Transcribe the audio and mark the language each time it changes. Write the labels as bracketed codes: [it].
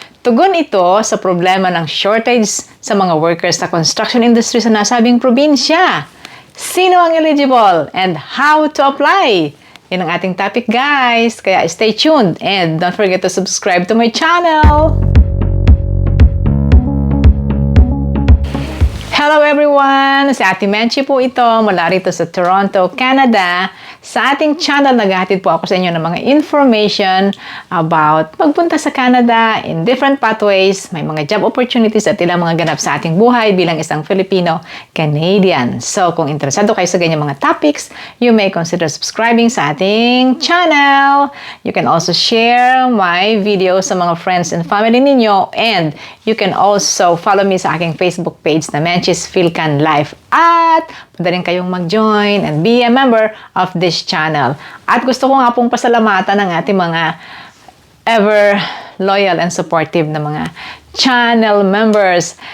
[tl] Tugon ito sa problema ng shortage sa mga workers sa construction industry sa nasabing probinsya. [en] Sino ang eligible and how to apply? [tl] Yan ang ating topic, guys. [en] Kaya stay tuned and don't forget to subscribe to my channel. Hello everyone! [tl] Si Ate Menchi po ito mula rito sa Toronto, Canada. Sa ating channel, naghahatid po ako sa inyo ng mga information about pagpunta sa Canada in different pathways, may mga job opportunities at ilang mga ganap sa ating buhay bilang isang Filipino-Canadian. So, kung interesado kayo sa ganyan mga topics, [en] you may consider subscribing [tl] sa ating channel. [en] You can also share my video sa mga friends and family ninyo, and you can also follow me sa aking Facebook page na Menchi's Fil-Can Life. [tl] At pwede rin kayong mag-join [en] and be a member of this channel. [tl] At gusto ko nga pong pasalamatan ng ating mga ever loyal and supportive na mga channel members.